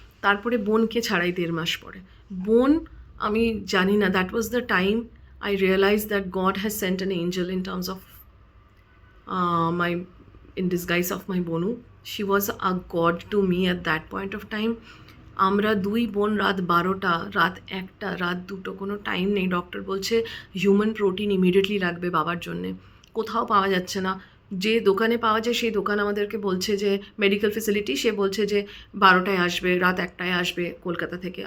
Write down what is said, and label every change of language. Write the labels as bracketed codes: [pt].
[bn] তারপরে বোনকে ছাড়াই 1.5 মাস পরে বোন, আমি জানি না, [en] That was the time I realise that God has sent an angel in terms of my in disguise of my বনু. She was a god to me at that point of time. [bn] আমরা 2 বোন রাত 12টা, রাত 1টা, রাত 2টো, কোনো time নেই। Doctor বলছে human protein immediately লাগবে বাবার জন্যে, কোথাও পাওয়া যাচ্ছে না। যে দোকানে পাওয়া যায় সেই দোকান আমাদেরকে বলছে যে মেডিকেল ফেসিলিটি, সে বলছে যে 12টায় আসবে, রাত 1টায় আসবে কলকাতা থেকে।